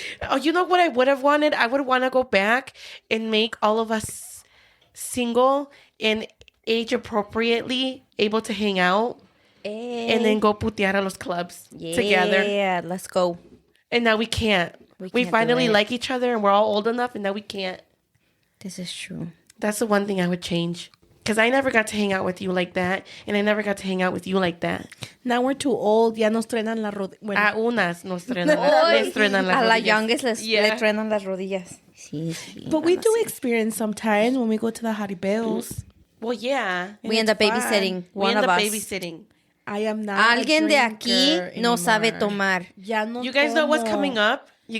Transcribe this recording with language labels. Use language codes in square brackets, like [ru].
[en] Oh, you know what I would have wanted? I would want to go back and make all of us single and age appropriately able to hang out and then go [es] putear a los [en] clubs together. Yeah, let's go. And now we can't. We finally like each other and we're all old enough and now we can't. This is true. That's the one thing I would change. Because I never got to hang out with you like that. And I never got to hang out with you like that. Now we're too old. [es] Ya nos truenan las rodillas. Bueno. A unas nos truenan las rodillas. A la youngest le truenan las rodillas. [en] Sí. But we do experience sometimes when we go to the jaripeos. Well, yeah. We end up babysitting. One of us. Babysitting. I am not [es] Alguien de aquí no sabe tomar. [en] You guys know what's coming up?